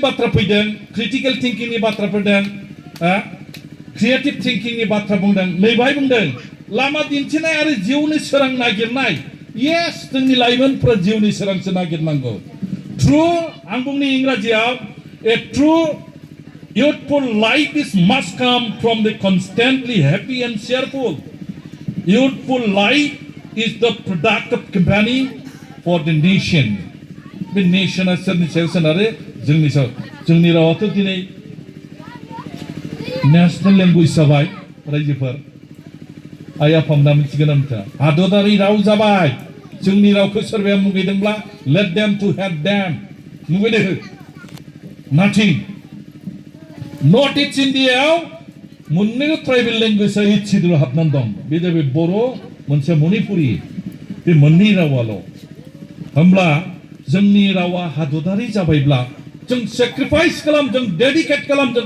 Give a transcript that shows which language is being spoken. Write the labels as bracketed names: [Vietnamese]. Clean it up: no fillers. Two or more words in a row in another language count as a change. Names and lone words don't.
[Bodo] बाथ्रा फैदों [English] critical thinking [Bodo] बाथ्रा फैदों [English] creative thinking [Bodo] बाथ्रा बुंदों नैबाहाय बुंदों लामा दिन्थिनाय आरो जिउनि सोरां नागिरनाय येस जोंनि लाइमोनफोरा जिउनि सोरांसो नागिरनांगौ ट्रु आं बुंनि इंराजियाव [English] a true youthful life is must come from the constantly happy and cheerful youthful life is the productive company for the nation [Bodo] बे नेशना सोरनि सायाव सोनारो जोंनि सायाव जोंनि रावाथ' दिनै [English] national language [Bodo] जाबाय रायजोफोर आइ आफामोना मिथिगोन आमथा हादरारि राव जाबाय जोंनि रावखौ सोरबाया मुगैदोंब्ला [English] let them to have them [Bodo] मुगैदो nothing नर्थ इस्ट इन्डियायाव मोननैबो [English] tribal language [Bodo] इटसिदुल हाबनानै दं बे जाबाय बर' मोनसे मणिपुरि बे मोननै रावाल' होमब्ला जोंनि रावा हादरारि जाबायब्ला जों सेक्रिफाइस खालाम जों डेडिकेट खालाम जों